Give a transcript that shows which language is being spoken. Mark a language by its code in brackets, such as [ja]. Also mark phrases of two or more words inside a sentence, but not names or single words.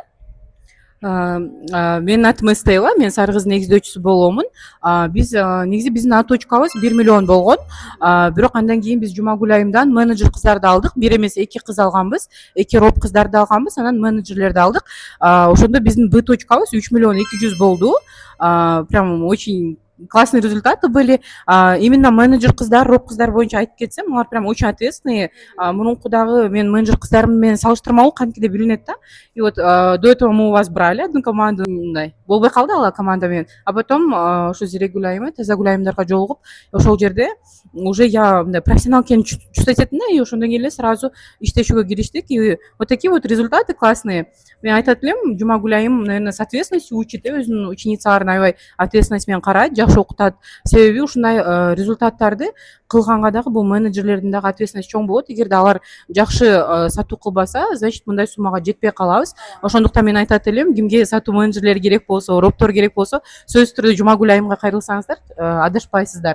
[ky] Менин атым Эстела, мен Сары кыздын негиздөөчүсү боломун. Биз негизи биздин А точкабыз 1 миллион болгон. Бирок андан кийин биз Жумагүл айымдан менеджер кыздарды алдык. Бир эмес 2 кыз алганбыз. 2 роб кыздарды алганбыз, анан менеджерлерди алдык. Ошондо биздин Б точкабыз 3 миллион 200 болду. [ru] Прям очень классные результаты были. [ky] Именно менеджер кыздар, роб кыздар боюнча айтып кетсем, алар [ru] прям очень ответственные. [ky] Мурункудагы мен менеджер кыздарым менен салыштырмалуу кантип эле билинет да. [ru] И вот до этого мы у вас брали одну команду, [ky] мындай болбой калды ала команда менен. А потом ошо Зирегүл айым, Тазагүл айымдарга жолугуп, ошол жерде [ru] уже я [ky] мындай профессионал экенин чувствовать эттим да, и ошондон кийин эле сразу иштешүүгө кириштик. [ru] И вот такие вот результаты классные. [ky] Мен айтат элем, Жумагүл айым, [ru] наверное, с ответственностью учит, [ky] өзүнүн ученицаларын аябай ответственность менен карайт, жакшы окутат. Себеби ушундай результаттарды кылганга дагы бул менеджерлердин дагы ответственность чоң болот. Эгерде алар жакшы сатуу кылбаса, значит мындай суммага жетпей калабыз. Ошондуктан мен айтат элем, кимге сатуу менеджерлери керек болсо, роптор керек болсо, сөзсүз түрдө Жумагүл айымга кайрылсаңыздар, адашпайсыздар.